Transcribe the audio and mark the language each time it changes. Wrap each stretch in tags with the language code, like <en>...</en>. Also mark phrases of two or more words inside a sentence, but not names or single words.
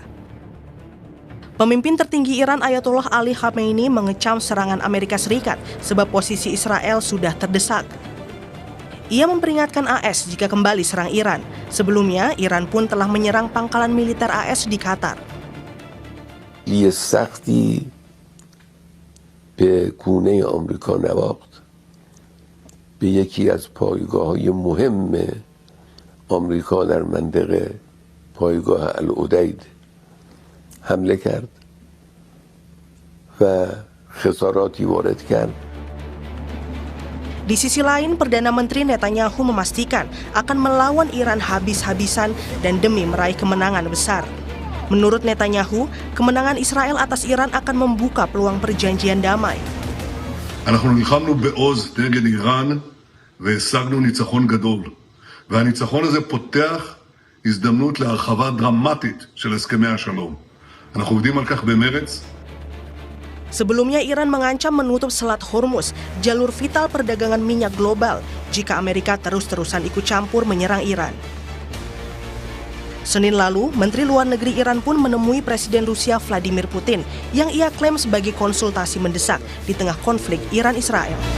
<id>Pemimpin tertinggi Iran Ayatollah Ali Khamenei mengecam serangan Amerika Serikat sebab posisi Israel sudah terdesak. Ia memperingatkan AS jika kembali serang Iran. Sebelumnya, Iran pun telah menyerang pangkalan militer AS di Qatar.</id> <fa>یه سختی به گونه آمریکا نواخت به یکی از پایگاه‌های مهم آمریکا در منطقه پایگاه العدید حمله کرد و خساراتی وارد کرد.</fa> <id>Di sisi lain, Perdana Menteri Netanyahu memastikan akan melawan Iran habis-habisan dan demi meraih kemenangan besar. Menurut Netanyahu, kemenangan Israel atas Iran akan membuka peluang perjanjian damai.</id> <he>אנחנו נלחמנו בעוז נגד איראן והשגנו ניצחון גדול. והניצחון הזה פותח הזדמנות להרחבה דרמטית של הסכמי השלום. אנחנו עובדים על כך במרץ.</he> <id>Sebelumnya Iran mengancam menutup Selat Hormuz, jalur vital perdagangan minyak global, jika Amerika terus-terusan ikut campur menyerang Iran. Senin lalu, Menteri Luar Negeri Iran pun menemui Presiden Rusia Vladimir Putin yang ia klaim sebagai konsultasi mendesak di tengah konflik Iran-Israel.</id>